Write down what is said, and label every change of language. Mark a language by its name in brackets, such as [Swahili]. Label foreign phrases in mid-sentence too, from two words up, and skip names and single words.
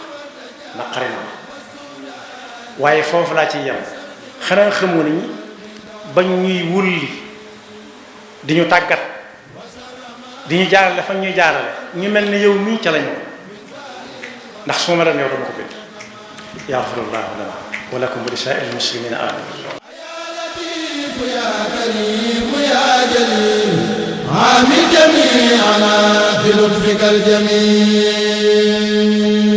[Wolof] waaye foofu laa ciy yem xanaa xamoo ni bañ ñuy wulli di ñu tàggat di ñu jaarale fa ñuy jaarale ñu mel ne yow mii ca la ñëw ndax su ma la yow dama ko bind [Arabic] يغفر الله لنا ولكم ولسائر المسلمين آمين يا كريم يا جليل عامل جميعنا بلطفك الجميل